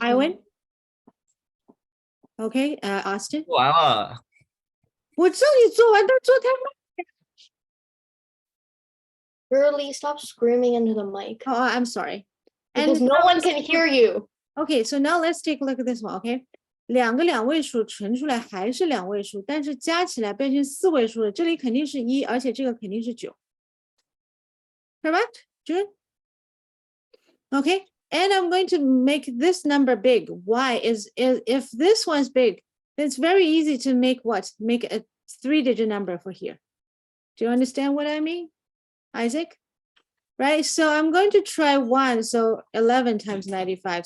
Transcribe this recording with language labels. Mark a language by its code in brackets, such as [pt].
[en] Iwan? Okay, Austin? [zh] 做完了，我这里做完，但做太慢。 [en] Girly, stop screaming into the mic. Oh, I'm sorry. Because no one can hear you. Okay, so now let's take a look at this one, okay? [zh] 2个两位数乘出来还是2位数，但是加起来变成4位数了，这里肯定是1，而且这个肯定是9。 [en] Correct? June? Okay, and I'm going to make this number big. Why? Is if this one's big, it's very easy to make what? Make a 3-digit number for here. Do you understand what I mean, Isaac? Right, so I'm going to try 1. So 11 times 95.